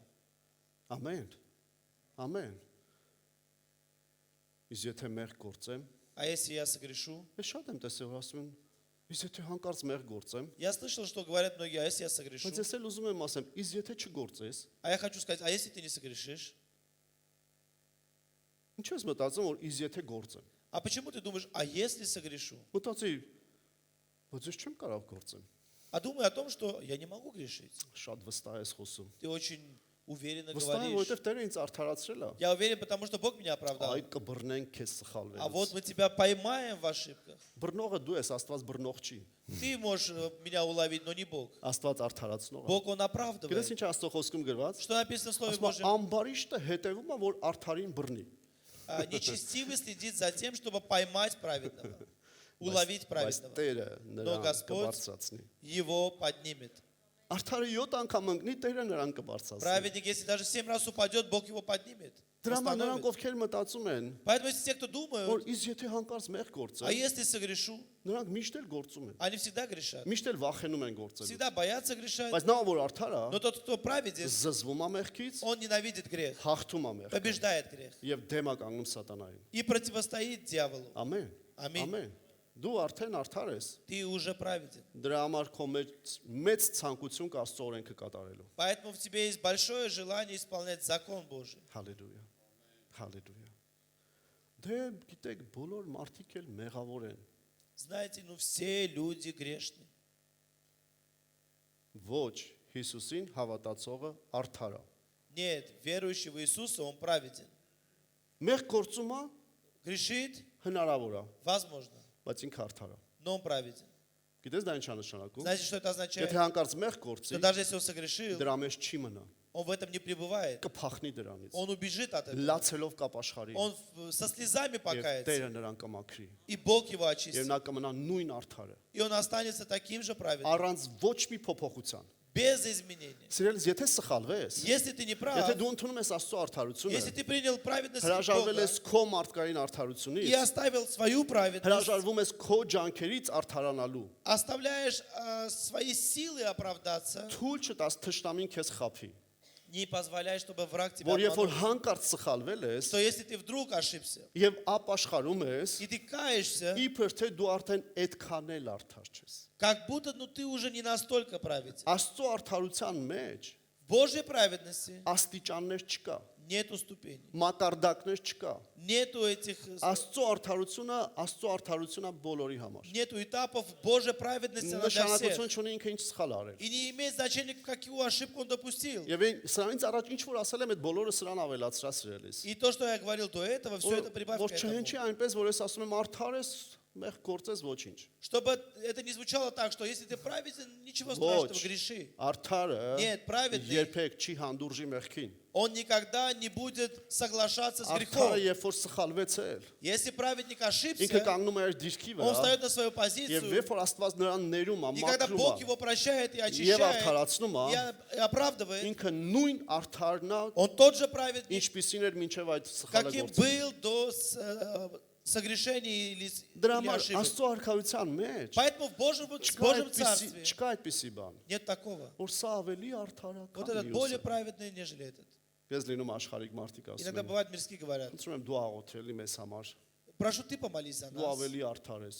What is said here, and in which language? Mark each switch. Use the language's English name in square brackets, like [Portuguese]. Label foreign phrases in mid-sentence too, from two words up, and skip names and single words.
[Armenian] Ամեն։ Ամեն։ Իսկ եթե մեղ գործեմ, [Russian] А если я согрешу? [Armenian] ես շատ եմ տեսել, որ ասում են, իսկ եթե հանկարծ մեղ գործեմ, [Russian] Я слышал, что говорят многие, а если я согрешу? [Armenian] բայց ես էլ ուզում եմ ասեմ, իսկ եթե չգործես, [Russian] А я хочу сказать, а если ты не согрешишь? [Armenian] ինչ ես մտածում, որ իսկ եթե գործեմ։ [Russian] А почему ты думаешь, а если согрешу? [Armenian] Մտածի, բայց ես չեմ կարող գործեմ։ [Russian] А думай о том, что я не могу грешить. [Armenian] Շատ վստահ ես խոսում։ [Russian] Ты очень уверенно [Armenian] Վստահ եմ, [Russian] говоришь. [Armenian] որովհետև Տերը ինձ արդարացրել է։ [Russian] Я уверен, потому что Бог меня оправдал. [Armenian] Այ կբռնենք քեզ սխալվելուց։ [Russian] А вот мы тебя поймаем в ошибках. [Armenian] Բռնողը դու ես, Աստված բռնող չի։ [Russian] Ты можешь меня уловить, но не Бог. [Armenian] Աստված արդարացնող է։ [Russian] Бог, Он [Armenian] Գիտես [Russian] оправдывает. [Armenian] ինչ Աստծո խոսքում գրված։ [Russian] Что написано в Слове [Armenian] Ասում է [Russian] Божьем? [Armenian] ամբարիշտը հետևում է, որ արդարին բռնի։ [Russian] Нечестивый следит за тем, чтобы поймать праведного, уловить [Armenian] Բայց [Russian] праведного. [Armenian] Տերը [Russian] Но [Armenian] նրան [Russian] Господь [Armenian] կբարձրացնի։ [Russian] его поднимет. [Armenian] Արդարը 7 անգամ ընկնի, Տերը նրան կբարձրացնի։ [Russian] Праведник, если даже 7 раз упадет, Бог его поднимет. [Armenian] Դրա համար նրանք [Russian] Восстановит. [Armenian] ովքեր մտածում են, [Russian] Поэтому если те, кто [Armenian] որ [Russian] думают, [Armenian] իսկ եթե հանկարծ մեղ [Russian] а [Armenian] գործեն, [Russian] если согрешу, [Armenian] նրանք միշտ էլ գործում են։ [Russian] они всегда грешат. [Armenian] Միշտ էլ վախենում են գործել։ [Russian] Всегда боятся грешать. [Armenian] Բայց նա որ արդար է, [Russian] Но тот, кто праведен, [Armenian] զզվում է մեղքից, [Russian] он ненавидит грех, [Armenian] հաղթում է մեղքը [Russian] побеждает грех [Armenian] եւ դեմ է կանգնում սատանային։ [Russian] и противостоит дьяволу. [Armenian] Ամեն։ Ամեն։ Ամեն։ Դու արդեն արդար ես։ [Russian] Ты уже праведен. [Armenian] Դրա համար քո մեծ ցանկություն կա Աստծո օրենքը կատարելու։ [Russian] Поэтому в тебе есть большое желание исполнять закон Божий. [Armenian] Հալելույա։ Հալելույա։ Դե գիտեք, բոլոր մարդիկ էլ մեղավոր են։ [Russian] Знаете, ну все люди грешны. [Armenian] Ոչ Հիսուսին հավատացողը արդար է։ [Russian] Нет, верующий в Иисуса, он праведен. [Armenian] Մեղ գործում է [Russian] Грешит, [Armenian] հնարավոր է, [Russian] возможно, [Armenian] բայց ինքը արդար է։ [Russian] но он праведен. [Armenian] Գիտես դա ինչ է նշանակում։ [Russian] Знаете, что это означает? [Armenian] Եթե հանկարծ մեղ գործի, [Russian] Что даже если он согрешил, [Armenian] դրա մեջ չի մնա։ [Russian] он в этом не пребывает. [Armenian] Կփախնի դրանից։ [Russian] Он убежит от этого. [Armenian] Լացելով կապաշխարի։ [Russian] Он со слезами [Armenian] Եվ [Russian] покается. [Armenian] Տերը նրան կմաքրի։ [Russian] И Бог его [Armenian] Եվ [Russian] очистит. [Armenian] նա կմնա նույն արդարը։ [Russian] И он останется таким же праведным. [Armenian] Առանց ոչ մի փոփոխության։ [Russian] Без изменений. [Armenian] Սիրելիս, եթե սխալվես, [Russian] Если ты не прав, [Armenian] եթե դու ընդունում ես Աստծո արդարությունը, [Russian] если ты принял праведность от [Armenian] հրաժարվել [Russian] Бога [Armenian] ես քո մարդկային [Russian] и [Armenian] արդարությունից, [Russian] оставил свою праведность, [Armenian] հրաժարվում ես քո ջանքերից արդարանալու, [Russian] оставляешь свои силы оправдаться, [Armenian] թույլ չտաս թշնամին քեզ խափի։ [Russian] не позволяй, чтобы враг тебя [Armenian] Որ երբ որ [Russian] обманул. [Armenian] հանկարծ սխալվել ես [Russian] Что если ты вдруг ошибся, [Armenian] եւ ապաշխարում ես, [Russian] и ты каешься, [Armenian] իբր թե դու արդեն այդքան էլ արդար չես։ [Russian] как будто ты уже не настолько праведен. [Armenian] Աստծո արդարության մեջ [Russian] В Божьей праведности [Armenian] աստիճաններ չկա, [Russian] нету ступеней, [Armenian] մակարդակներ չկա։ [Russian] нету этих, [Armenian] Աստծո արդարությունը բոլորի համար։ [Russian] нету этапов Божьей праведности она для [Armenian] Նշանակություն [Russian] всех. [Armenian] չունի ինքը ինչ սխալ արել։ [Russian] И не имеет значения, какую ошибку он допустил. [Armenian] Եվ սրանից առաջ ինչ որ ասել եմ, այդ բոլորը սրան ավելացրա սրելիս։ [Russian] И то, что я говорил до этого, все это прибавь [Armenian] Որ [Russian] к этому. [Armenian] չհնչի այնպես, որ ես ասում եմ արդար ես, մեղ գործես ոչինչ։ [Russian] Чтобы это не звучало так, что если ты праведен, ничего [Armenian] Ոչ, [Russian] страшного, греши. [Armenian] արդարը [Russian] Нет, праведный, [Armenian] երբեք չի հանդուրժի մեղքին։ [Russian] он никогда не будет соглашаться с [Armenian] Արդարը [Russian] грехом. [Armenian] երբ որ սխալվեց էլ, [Russian] Если праведник [Armenian] ինքը [Russian] ошибся, [Armenian] կանգնում է իր դիրքի [Russian] он [Armenian] վրա, [Russian] встает на свою [Armenian] եւ [Russian] позицию, [Armenian] երբ որ Աստված նրան ներում է, [Russian] и когда [Armenian] մաքրում [Russian] Бог [Armenian] է, [Russian] его прощает и [Armenian] եւ [Russian] очищает, [Armenian] արդարացնում է, [Russian] и оправдывает, [Armenian] ինքը նույն արդարն է, [Russian] он тот же праведник, [Armenian] ինչպիսին էր մինչև այդ սխալը [Russian] каким [Armenian] գործել։ [Russian] был до согрешения или [Armenian] Դրա [Russian] или [Armenian] համար [Russian] ошибок. [Armenian] Աստծո արքայության մեջ [Russian] Поэтому в Божьем Царстве [Armenian] չկա այդպիսի բան, [Russian] нет такого. [Armenian] որ сա ավելի [Russian] Вот [Armenian] արդարական [Russian] этот более [Armenian] մյուսը։ [Russian] праведный, нежели этот. [Armenian] Ես լինում աշխարհիկ մարդիկ ասում [Russian] Иногда [Armenian] են, [Russian] бывает мирские говорят, [Armenian] խնդրում եմ դու աղոթելի մեզ համար, [Russian] прошу ты помолись за [Armenian] դու [Russian] нас, [Armenian] ավելի արդար ես։